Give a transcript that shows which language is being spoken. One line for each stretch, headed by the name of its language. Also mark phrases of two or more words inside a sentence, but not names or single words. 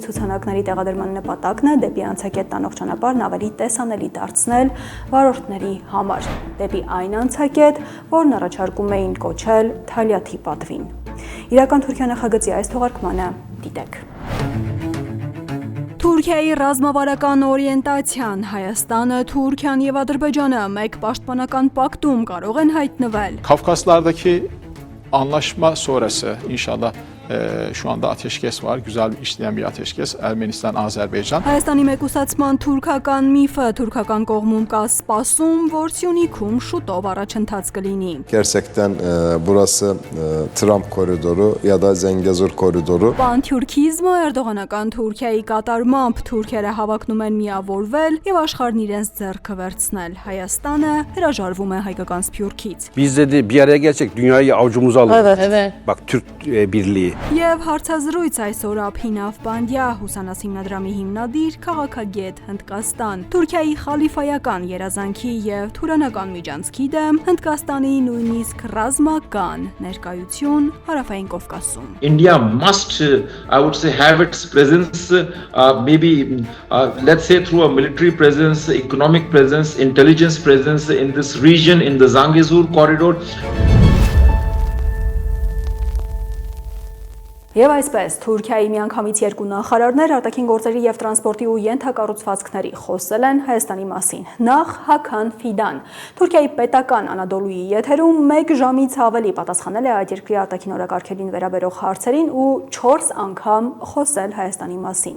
Armenian: ցուցանակների տեղադրման նպատակն է դեպի անցակետ տանող ճանապարհն ավելի տեսանելի դարձնել վարորդների համար, դեպի այն անցակետ, որն առաջարկում էին կոչել Թալյաթի պատվին։ Իրական Թուրքիա նախագծի այս թողարկմանը դիտեք։ Թուրքիայի ռազմավարական օրիենտացիան Հայաստանը, Թուրքիան եւ Ադրբեջանը մեկ պաշտպանական պակտում կարող են հայտնվել։
Turkish: Kafkaslardaki anlaşma sonrası inşallah şu anda ateşkes var. Güzel işleyen bir ateşkes. Ermenistan, Azerbaycan.
Armenian: Հայաստանի մեկուսացման թուրքական միֆը թուրքական կողմում կա սպասում, որ Սյունիքում շուտով առաջընթաց կլինի։
Turkish: Gerçekten burası Trump koridoru ya da Zengezur koridoru.
Armenian: Պանթյուրքիզմը Էրդողանական Թուրքիայի կատարմամբ թուրքերը հավակնում են միավորվել եւ աշխարհն իրենց ձեռքը վերցնել։ Հայաստանը հրաժարվում է հայկական սփյուռքից։
Turkish: Biz dedi bir araya gelsek dünyayı avucumuza alır. Evet. Bak Türk Birliği.
Armenian: Եվ հարցազրույց այսօր Աբհինավ Բանդյա Հուսանաս հիմնադրամի հիմնադիր քաղաքագետ Հնդկաստան Թուրքիայի խալիֆայական երազանքի եւ թուրանական միջանցքի դեմ Հնդկաստանի նույնիսկ ռազմական ներկայություն Հարավային Կովկասում
English: India must I would say have its presence maybe let's say through a military presence, economic presence, intelligence presence in this region in the Zangezur corridor.
Armenian: Եվ այսպես Թուրքիայի միանգամից երկու նախարարներ արտաքին գործերի եւ տրանսպորտի ու ենթակառուցվածքների խոսել են Հայաստանի մասին։ Նախ Հաքան Ֆիդան Թուրքիայի պետական Անադոլուի եթերում 1 ժամից ավելի պատասխանել է այդ երկրի արտաքին օրակարգերին վերաբերող հարցերին ու 4 անգամ խոսել Հայաստանի մասին։